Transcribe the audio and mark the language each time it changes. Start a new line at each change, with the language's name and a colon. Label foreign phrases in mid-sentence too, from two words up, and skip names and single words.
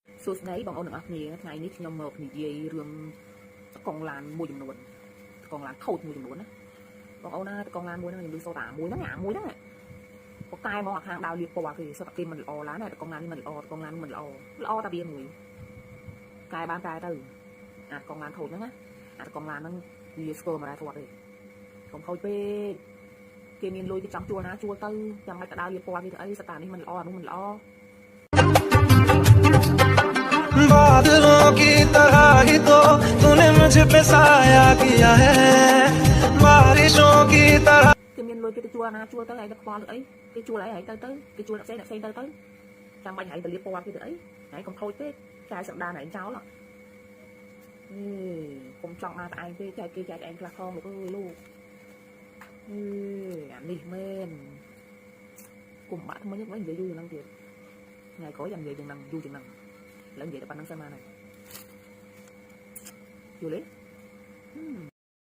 Khmer: សួស្តីបងប្អូនទាំងអស់គ្នាថ្ងៃនេះខ្ញុំមកនិយាយរឿងតកងឡានមួយចំនួនតកងឡានខូចមួយចំនួនណាបងប្អូនណាតកងឡានមួយហ្នឹងខ្ញុំឮសូតាមួយហ្នឹងប៉ុកតែមកអាខាងដៅលៀបពណ៌គេសុទ្ធតែគេមិនល្អឡានណាតកងឡាននេះមិនល្អតកងឡាននេះមិនល្អតែវាមួយកែបានកែទៅអាតកងឡានខូចហ្នឹងណាអាតកងឡានហ្នឹងវាស្គាល់មកដែរធាត់ទេកុំខូចពេកគេមានលុយគេចង់ជួលណាជួលទៅចាំមិនក៏ដៅលៀបពណ៌គេទៅអីស្តានេះមិនល្អអានោះមិនល្អ
Hindi: बादलों की तरह ही तो तूने मुझे पे साया किया है बारिशों की तरह
Khmer: គេមានលុយគេទៅជួលណាជួលទៅហើយទៅខ្វល់អីគេជួលអីហើយទៅគេជួលអ្នកផ្សេងទៅចាំបាច់ហើយទៅលៀបពណ៌គេទៅអីហើយកុំខូចពេកចាយសណ្ដានឯងចោលកុំចង់មកតែឯងទេចែកគេចែកឯងខ្លះផងលោកអើយលោកអានេះមែនកុំបាក់ថ្មិញវិញនិយាយយូរយ៉ាងហ្នឹងទៀតថ្ងៃក្រោយចាំនិយាយយ៉ាងហ្នឹងយូរជាងហ្នឹងឡើងនិយាយតែប៉ុណ្្នឹងសិនមកហើយយល់ទេ